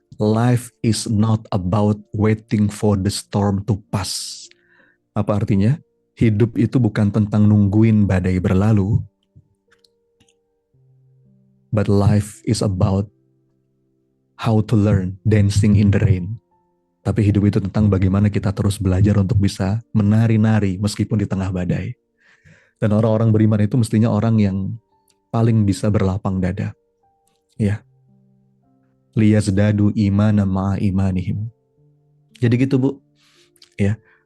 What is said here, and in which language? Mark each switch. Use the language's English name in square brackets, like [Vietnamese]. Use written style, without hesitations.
[English] Life is not about waiting for the storm to pass. [Indonesian] Apa artinya? Hidup itu bukan tentang nungguin badai berlalu. [English] But life is about how to learn dancing in the rain. [Indonesian] Tapi hidup itu tentang bagaimana kita terus belajar untuk bisa menari-nari meskipun di tengah badai. Dan orang-orang beriman itu mestinya orang yang paling bisa berlapang dada. Ya. [Arabic] Liyazdadu imana ma'a imanihim. [Indonesian] Jadi gitu Bu. Ya.